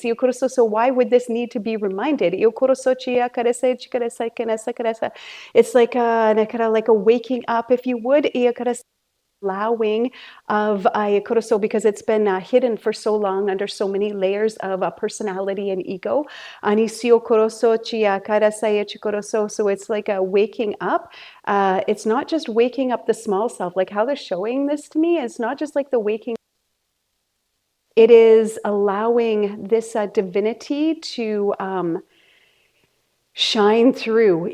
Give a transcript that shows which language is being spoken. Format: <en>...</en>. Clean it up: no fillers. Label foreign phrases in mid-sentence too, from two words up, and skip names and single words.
<en>So why would this need to be reminded? It's like a waking up, if you would. allowing of Ayakoroso, because it's been hidden for so long under so many layers of personality and ego. Anisio koroso chia karasaya chikoroso. So it's like a waking up. It's not just waking up the small self, like how they're showing this to me. It's not just like the waking. It is allowing this divinity to shine through.</en>